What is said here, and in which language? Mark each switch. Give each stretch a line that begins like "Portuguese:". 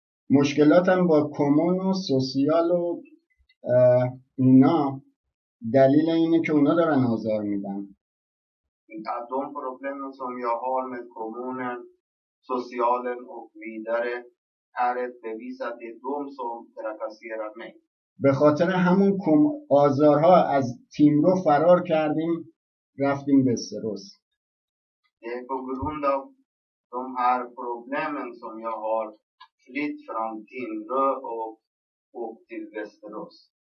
Persian: مشکلاتم با کمون و سوسیال و اینا دلیل اینه که اونا دارن آزار میدن.
Swedish: De problemen som jag har med kommunen, socialen och vidare är ett bevis att det är de som trakasserar mig.
Persian: به خاطر همون آزارها از تیمرو فرار کردیم، رفتیم به سروس.
Swedish: Det är på grund av de här problemen som jag har flytt från Timrå och till Västerås.